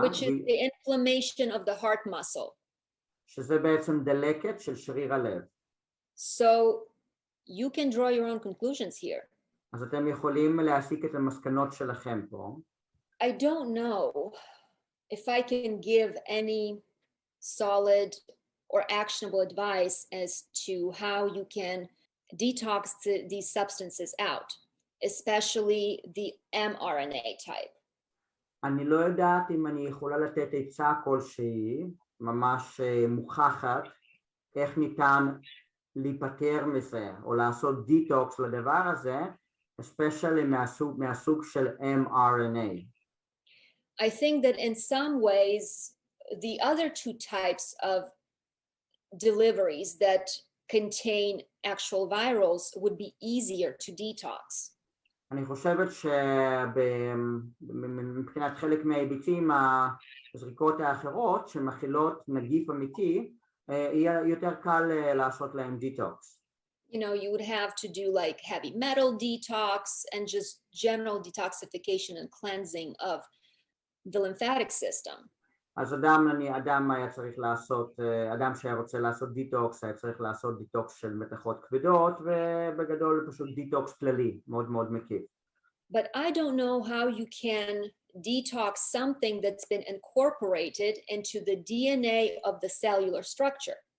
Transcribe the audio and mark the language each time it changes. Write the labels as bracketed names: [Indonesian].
[English] Which is the inflammation of the heart muscle. [Hebrew] שזה בעצם דלקת של שריר הלב. [English] So you can draw your own conclusions here. [Hebrew] אז אתם יכולים להסיק את המסקנות שלכם פה. [English] I don't know if I can give any solid or actionable advice as to how you can detox these substances out, especially the mRNA type. [Hebrew] אני לא יודעת אם אני יכולה לתת עצה כלשהי, ממש מוכחת, איך ניתן להיפטר מזה, או לעשות דיטוקס לדבר הזה, [English] especially [Hebrew] מהסוג של mRNA. [English] I think that in some ways, the other two types of deliveries that contain actual virals would be easier to detox. [Hebrew] אני חושבת שמבחינת חלק מההיבטים, הזריקות האחרות שמכילות נגיף אמיתי, יהיה יותר קל לעשות להם דיטוקס. [English] You know, you would have to do like heavy metal detox and just general detoxification and cleansing of the lymphatic system. [Hebrew] אז אדם היה צריך לעשות, אדם שהיה רוצה לעשות דיטוקס, היה צריך לעשות דיטוקס של מתכות כבדות, ובגדול פשוט דיטוקס כללי, מאוד מאוד מקיף. [English] But I don't know how you can detox something that's been incorporated into the DNA of the cellular structure.